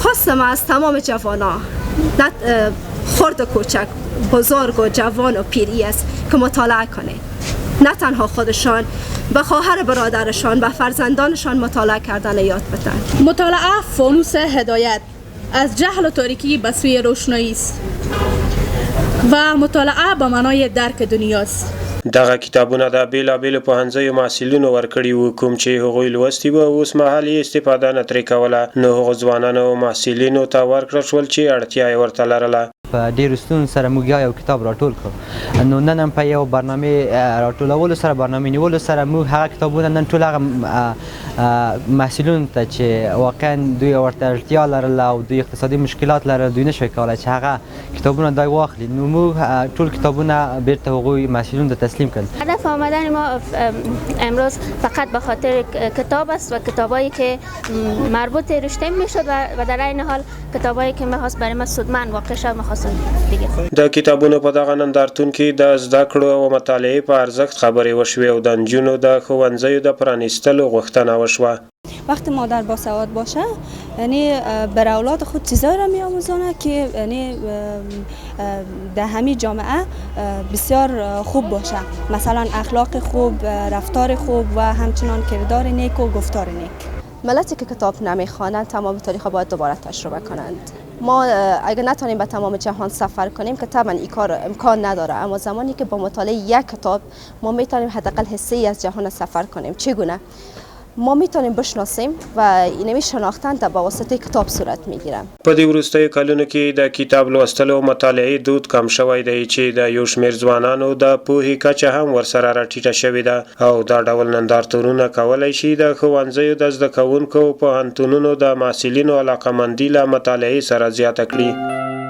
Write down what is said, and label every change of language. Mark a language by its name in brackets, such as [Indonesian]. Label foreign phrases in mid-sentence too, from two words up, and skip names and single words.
[Persian] خواستم از تمام جوانان، خرد و کوچک، بزرگ و جوان و پیری است که مطالعه کنه. نه تنها خودشان، به خواهر برادرشان، به فرزندانشان مطالعه کردن یاد بدن. مطالعه فانوس هدایت از جهل و تاریکی به سوی روشنایی است و مطالعه به معنای درک دنیاست. [Pashto] دغه کتابونه د بیلابیلو پوهنځیو محصلینو ورکړي وو، کوم چې هغوی لوستي به اوس مهال یې استفاده نه ترې کوله، نو هغو ځوانانو او محصلینو ته ورکړل شول چې اړتیا یې ورته لرله. په ډېرو ستونزو سره موږ یو کتاب راټول کړو، نو نن هم په یو برنامې راټولولو سره، برنامې نیولو سره موږ هغه کتابونه نن ټول هغه محصلینو ته چې واقعا دوی ورته اړتیا لرله او دوی اقتصادي مشکلات لرل، دوی نشوی کولی چې هغه کتابونه دوی واخلي، نو موږ ټول کتابونه بیرته هغوی محصلینو ته تسلیم کړل. [Persian] هدف آمدن ما امروز فقط به خاطر کتاب است و کتابایی که مربوط رشته میشد و در این حال کتابایی که میخواست برای ما سودمند واقع شد میخواستم دیگه. [Pashto] د کتابونو په دغه نندارتون کې د زده کړو او مطالعې په ارزښت خبرې وشوې او د نجونو د ښوونځیو د پرانیستلو غوښتنه وشوه. [Persian] وقتی مادر باسواد باشه، یعنی بر اولاد خود چیزایی را می‌آموزونه که یعنی در همین جامعه بسیار خوب باشه، مثلا اخلاق خوب، رفتار خوب و همچنان کردار نیک و گفتار نیک. ملتی که کتاب نمیخوانند تمام تاریخ باید دوباره تجربه کنند. ما اگر نتونیم به تمام جهان سفر کنیم که طبعا این کار امکان نداره، اما زمانی که با مطالعه یک کتاب ما میتونیم حداقل حصه‌ای از جهان سفر کنیم. چگونه؟ ما میتونیم بشناسیم و اینمی شناختن در با واسطه کتاب صورت میگیره. [Pashto] په دې وروستیو کلونو کې د کتاب لوستلو او مطالعې دود کم شوی دی چې د یو شمېر ځوانانو د پوهې کچه هم ورسره راټیټه شوې ده او دا ډول نندارتونونه کولی شي د ښوونځیو د زده کوونکو او پوهنتونونو د محصلینو علاقه‌مندي له مطالعې سره زیاته کړي.